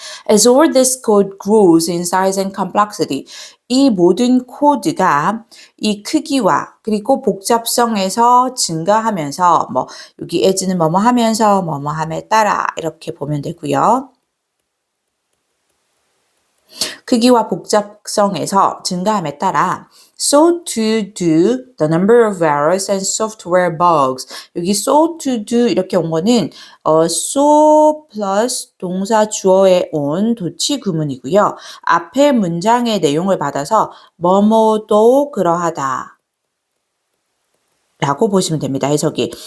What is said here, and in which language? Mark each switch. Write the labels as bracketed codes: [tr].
[en] As all this code grows in size and complexity, [ko] 이 모든 코드가 이 크기와 그리고 복잡성에서 증가하면서 뭐 여기 as는 뭐뭐 하면서 뭐뭐 함에 따라 이렇게 보면 되고요. 크기와 복잡성에서 증가함에 따라 [en] so to do the number of errors and software bugs. [ko] 여기 [en] so to do [ko] 이렇게 온 거는 so plus 동사 주어에 온 도치 구문이고요. 앞에 문장의 내용을 받아서 뭐뭐도 그러하다 라고 보시면 됩니다. 해석이.